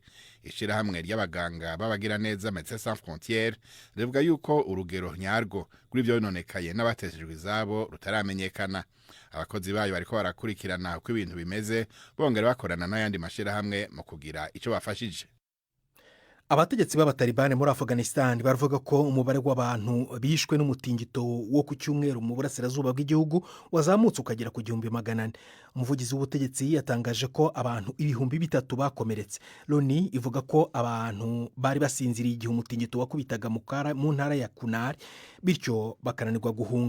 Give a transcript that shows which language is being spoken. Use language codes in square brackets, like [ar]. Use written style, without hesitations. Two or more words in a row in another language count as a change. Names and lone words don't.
[rn] Ishirahamwe ry'abaganga babagira neza Médecins Sans Frontières rivuga yuko urugero nyarwo kuri byo nonekaye n'abateshejwe izabo rutaramenyekana. Abakozi bayo bariko barakurikirana uko ibintu bimeze, bongera bakorana n'ayandi mashirahamwe mu kugira ico bafashije. [rw] Abategetsi b'abatalibane muri Afghanistan baravuga ko umubare w'abantu bishwe n'umutingito wo ku cyumweru mu burasirazuba bw'igihugu wazamutse ukagera ku 1,400. Umuvugizi w'ubutegetsi yatangaje ko abantu 3,000 bakomeretse. Loni ivuga ko abantu bari basinziriye igihe umutingito wakubitaga mu ntara ya Kunar, bityo bakananirwa guhunga.